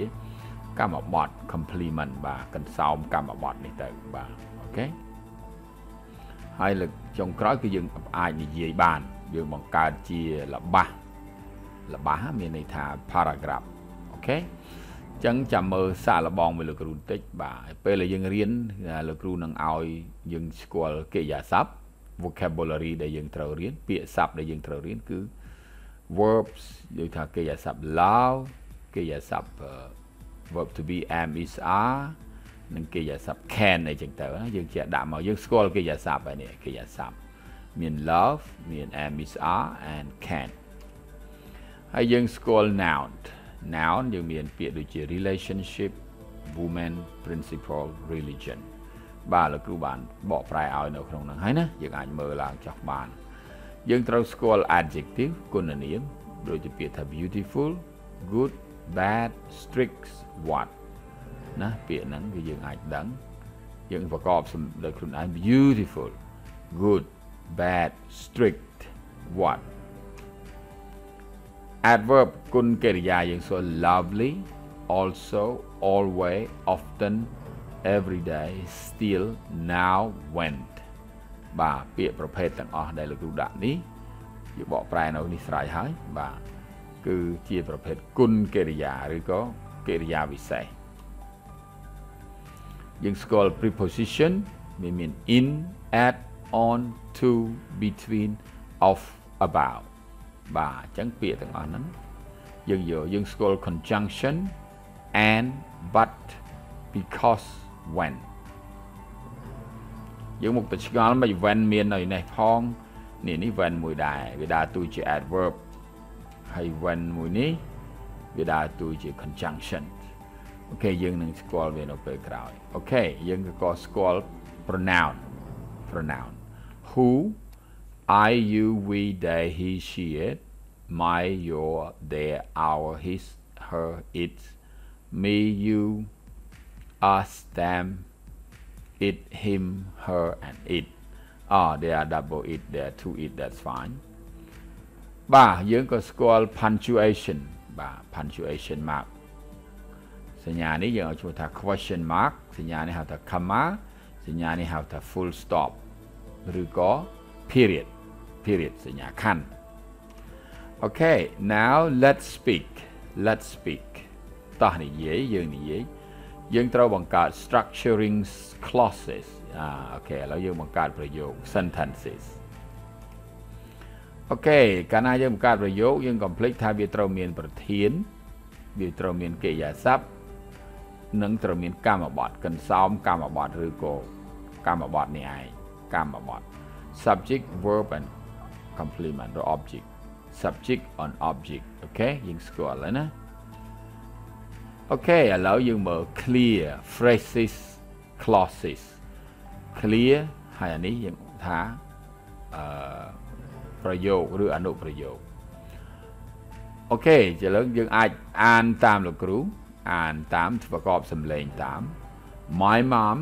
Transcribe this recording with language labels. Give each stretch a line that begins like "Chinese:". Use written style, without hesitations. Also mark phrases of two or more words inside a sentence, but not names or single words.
Khmer: កម្មបត្តិ complement បាទកន្សោមកម្មបត្តិនេះទៅបាទអូខេហើយលើកចុងក្រោយគឺយើងអាចនិយាយបានយើងបង្កើតជាល្បះមានន័យថា paragraph អូខេអញ្ចឹងចាំមើលសាកល្បងមួយលោកគ្រូបន្តិចបាទពេលដែលយើងរៀនលោកគ្រូនឹងឲ្យយើងស្គាល់កិរិយាសព្ទ vocabulary ដែលយើងត្រូវរៀនពាក្យសព្ទដែលយើងត្រូវរៀនគឺ verbs ដូចថាកិរិយាសព្ទ love កិរិយាសព្ទ
English: verb to be am is are
Khmer: និងកិរិយាសព្ទ can អីចឹងទៅយើងជាដាក់ មកយើងស្គាល់កិរិយាសព្ទហើយនេះកិរិយាសព្ទមាន love មាន
English: am is are and can
Khmer: ហើយយើងស្គាល់ noun យើងមានពាក្យដូចជា
English: relationship woman principle religion
Khmer: បាទលោកគ្រូបានបកប្រែឲ្យនៅក្នុងហ្នឹងហើយណាយើងអាចមើលឡើងចុះបានយើងត្រូវស្គាល់ adjective គុណនាមដូចជាពាក្យថា
English: beautiful good bad strict what
Khmer: ណាពាក្យហ្នឹងគឺយើងអាចដឹងយើងប្រកបដោយខ្លួនឯង
English: beautiful good bad strict what
Khmer: adverb គុណកិរិយាយើងសួរ
English: lovely also always often every day still now went
Khmer: បាទពាក្យប្រភេទទាំងអស់ដែលលោកគ្រូដាក់នេះយើងបកប្រែនៅនេះស្រេចហើយបាទគឺជាប្រភេទគុណកិរិយាឬក៏កិរិយាវិសេស យើងស្គាល់
English: preposition មាន in at on to between of about
Khmer: បាទអញ្ចឹងពាក្យទាំងអស់ហ្នឹងយើងស្គាល់
English: conjunction and but because when
Khmer: យើងមកទៅឆ្ងល់មិន when មាននៅនេះផងនេះ when មួយដែរវាដើរតួជា adverb ហើយ when មួយនេះវាដើរតួជា conjunction អូខេយើងនឹងស្គាល់ វានៅពេលក្រោយអូខេយើងក៏ស្គាល់
English: pronoun who I you we they he she it my your their our his her it me you us them it him her and it they are double it they are two it that's fine
Khmer: បាទយើងក៏ស្គាល់ punctuation បាទ
English: punctuation mark
Khmer: សញ្ញានេះយើងឲ្យឈ្មោះថា
English: question mark
Khmer: សញ្ញានេះហៅថា comma សញ្ញានេះហៅថា
English: full stop
Khmer: ឬក៏ period សញ្ញាខណ្ឌ
English: Okay now let's speak
Khmer: តោះនិយាយយើងត្រូវបង្កើត
English: structuring clauses
Khmer: អូខេឥឡូវយើងបង្កើតប្រយោគ sentences អូខេកាលណាយើងបង្កើតប្រយោគយើងកុំភ្លេចថាវាត្រូវមានប្រធានវាត្រូវមានកិរិយាសព្ទនិងត្រូវមានកម្មបត្តិកន្សោមកម្មបត្តិឬក៏កម្មបត្តិនេះឯងកម្មបត្តិ
English: subject verb and complement or object subject on object ok
Khmer: យើងស្គាល់ហើយណា ok ឥឡូវយើងមើល
English: clear phrases clauses clear
Khmer: ហើយអានេះយើងថាប្រយោគឬអនុប្រយោគ អូខេឥ ឡូវយើងអាចអានតាមលោកគ្រូអានតាមប្រកបសំឡេងតាម
English: My mom